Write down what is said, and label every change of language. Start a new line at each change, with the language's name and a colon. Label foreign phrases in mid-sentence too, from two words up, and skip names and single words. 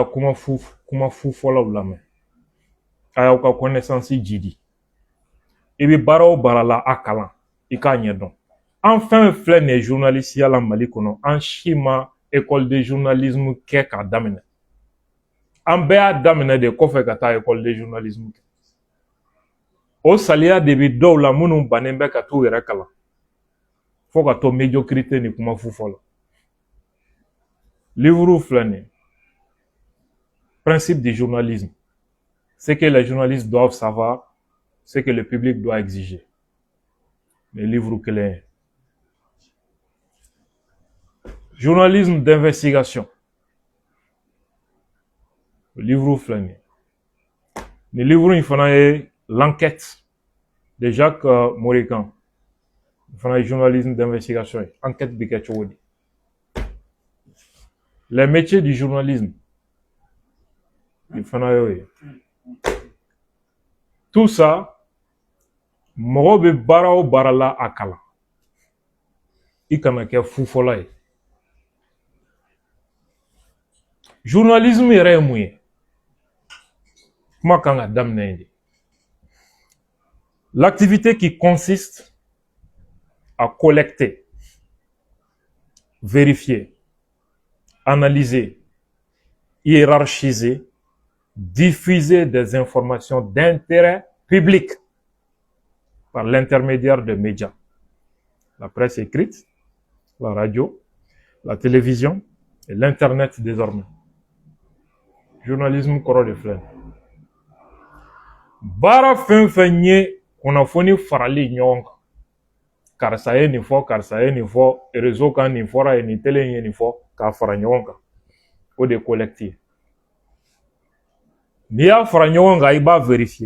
Bambara: kuma fu fɔlaw lamɛn a y'aw ka connaissance jidi i bɛ baara o baara la a kalan i k'a ɲɛdɔn an fɛn filɛ nin ye journalisiya la Mali kɔnɔ an si ma
French: école de journalisme
Bambara: kɛ k'a daminɛ an bɛɛ y'a daminɛ de kɔfɛ ka taa
French: école de journalisme
Bambara: kɛ o saliya de bɛ dɔw la minnu bannen bɛ ka t'u yɛrɛ kalan fo ka to médiocrité ni kuma fu fɔ la
French: livre
Bambara: filɛ nin ye
French: principe du journalisme ce que les journalistes doivent savoir ce que le public doit exiger le livre
Bambara: kelen ye
French: journalisme d'investigation le livre
Bambara: filɛ nin ye nin livre in fana ye
French: l'enquête de
Bambara: Jacques Morikan fana ye
French: journalisme d'investigation
Bambara: ye enquête bɛ kɛ cogo di
French: les métiers du journalisme
Bambara: il fana y'o ye
French: tout ça
Bambara: mɔgɔ bɛ baara o baara la a kalan i kana kɛ fufɔla ye journalisme yɛrɛ ye mun ye kuma kan ka daminɛ yen
French: de l'activité qui consiste à collecter vérifier analyser, hiérarchiser, diffuser des informations d'intérêt public par l'intermédiaire de médias. La presse écrite, la radio, la télévision et l'Internet désormais.
Bambara: Journalisme kɔrɔ de filɛ. Baara fɛn fɛn ye kunnafoni farali ɲɔgɔn kan. Karisa ye nin fɔ, karisa ye nin fɔ, réseau kan nin fɔra ye, nin télé ye nin fɔ, k'a fara ɲɔgɔn kan. O de ye collecte ye. N'i y'a fara ɲɔgɔn kan, i b'a vérifier.